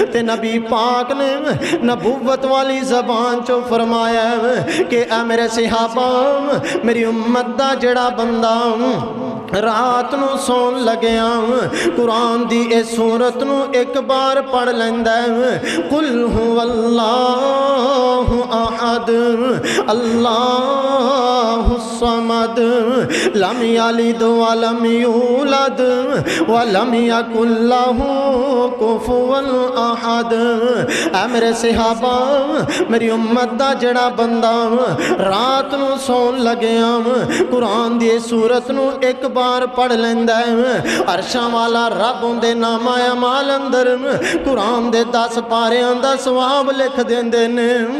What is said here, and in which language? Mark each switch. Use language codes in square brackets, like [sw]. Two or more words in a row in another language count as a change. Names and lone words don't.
[pa] تے نبی پاک نے نبوت والی زبان چوں فرمایا کہ اے میرے صحابہ میری امت دا جیہڑا بندہ رات نوں سون لگیا قرآن دی اے سورت نوں اک بار پڑھ لیندا اے, [ar] قل هو الله أحد الله الصمد لم يلد ولم يولد ولم يكن له كفوا أحد. [pa] اے میرے صحابہ میری امت دا جیہڑا بندہ رات نوں سون لگیا قرآن دی سورت نوں اک بار پڑھ لیندا اے، عرشاں والا رب اوہدے نامہ اعمال اندر قرآن دے 10 پاریاں دا ثواب لکھ دیندے نیں.